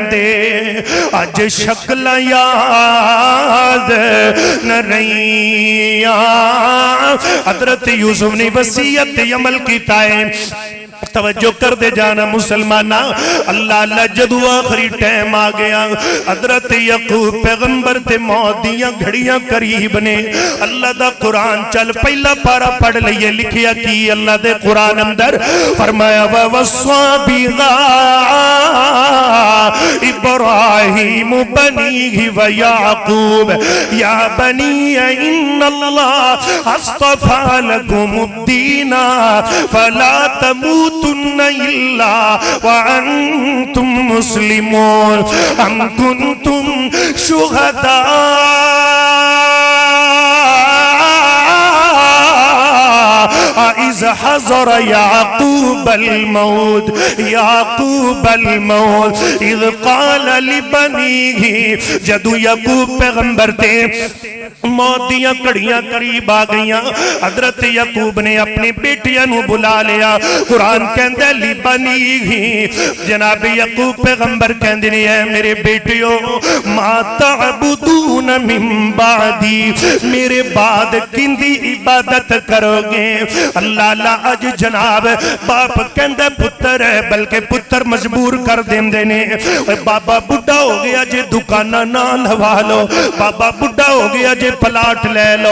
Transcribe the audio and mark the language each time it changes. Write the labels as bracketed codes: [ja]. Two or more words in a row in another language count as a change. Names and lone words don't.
[pa] دے آج شکل یاد نہ رہیاں حضرت یوسف نے وصیت عمل کیتا ہے توجہ کر دے جانا مسلمانہ اللہ اللہ جدو آخری ٹائم آ گیا حضرت یعقوب پیغمبر تے موت دیاں گھڑیاں قریب نے اللہ دا قرآن چل پہلا پارا پڑھ لئے لکھیا کی اللہ دے قرآن اندر فرمایا [ar] وَوَصَّى بِهَا إِبْرَاهِيمُ بَنِيهِ وَيَعْقُوبَ يَا بَنِيَّ إِنَّ اللَّهَ اصْطَفَى لَكُمُ الدِّينَ فَلَا تَمُوتُنَّ إِلَّا وَأَنْتُمْ مُسْلِمُونَ أَمْ كُنْتُمْ شُهَدَاءَ إِذْ حَضَرَ يَعْقُوبَ الْمَوْتِ إِذْ قَالَ لِبَنِيهِ [pa] جدو یعقوب پیغمبر تے موت دیاں گھڑیاں قریب آ گئیاں. حضرت یعقوب نے اپنی بیٹیاں نوں بلا لیا. قرآن کہندا لبنیہ، جناب یعقوب پیغمبر کہندے نے اے میرے بیٹیو [ar] مَا تَعْبُدُونَ مِنْ بَعْدِي, [pa] میرے بعد کہندی عبادت کرو گے. اللہ اللہ اج جناب باپ کہندا پتر ہے، بلکہ پتر مجبور کر دیندے نے بابا بڈھا ہو گیا جے دکاناں نہ لوا لو، بابا بڈھا ہو گیا جے پلاٹ لے لو.